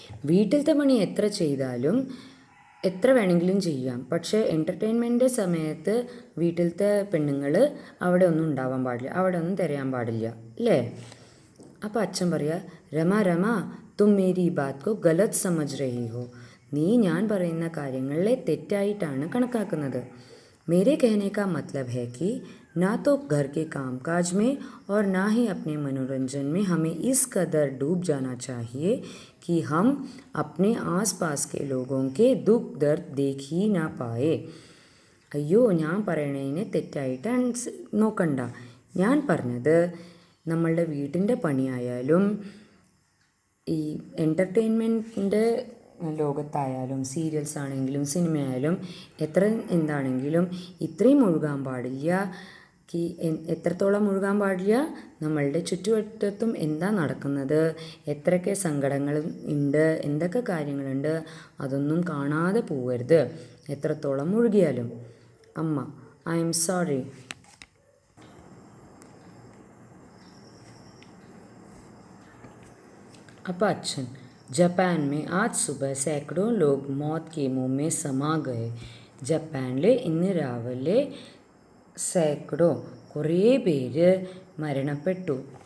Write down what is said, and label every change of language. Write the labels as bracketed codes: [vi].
[ml] വീട്ടിലത്തെ പണി എത്ര ചെയ്താലും എത്ര വേണമെങ്കിലും ചെയ്യാം, പക്ഷേ എൻ്റർടൈൻമെൻറ്റിൻ്റെ സമയത്ത് വീട്ടിലത്തെ പെണ്ണുങ്ങൾ അവിടെ ഒന്നും ഉണ്ടാവാൻ പാടില്ല, അവിടെ ഒന്നും തിരയാൻ പാടില്ല അല്ലേ? അപ്പോൾ അച്ഛൻ പറയുക, [hi] രമ തും മേരി ബാത് കോ ഗലത് സമജ് രഹി ഹോ. [ml] നീ ഞാൻ പറയുന്ന കാര്യങ്ങളെ തെറ്റായിട്ടാണ് കണക്കാക്കുന്നത്. [hi] मेरे कहने का मतलब है कि ना तो घर के कामकाज में और ना ही अपने मनोरंजन में हमें इस कदर डूब जाना चाहिए कि हम अपने आसपास के लोगों के दुख दर्द देख ही ना पाए. [ml] അയ്യോ, ഞാൻ പറയണതിനെ തെറ്റായിട്ടാണ് നോക്കണ്ട. ഞാൻ പറഞ്ഞത് നമ്മളുടെ വീട്ടിൻ്റെ പണിയായാലും ഈ എൻ്റർടൈൻമെൻറ്റിൻ്റെ ലോകത്തായാലും സീരിയൽസ് ആണെങ്കിലും സിനിമയായാലും എത്ര എന്താണെങ്കിലും ഇത്രയും മുഴുകാൻ പാടില്ല. എത്രത്തോളം മുഴുകാൻ പാടില്ല? നമ്മളുടെ ചുറ്റുവട്ടത്തും എന്താ നടക്കുന്നത്, എത്രയൊക്കെ സങ്കടങ്ങൾ ഉണ്ട്, എന്തൊക്കെ കാര്യങ്ങളുണ്ട്, അതൊന്നും കാണാതെ പോവരുത് എത്രത്തോളം മുഴുകിയാലും. അമ്മ, ഐ എം സോറി. അപ്പോൾ അച്ഛൻ, [hi] ജപ്പാൻ में आज सुबह सैकड़ों लोग मौत के मुंह में समा गए. [ml] ജപ്പാനിൽ ഇന്ന് രാവിലെ സൈക്കഡോ കുറേ പേര് മരണപ്പെട്ടു.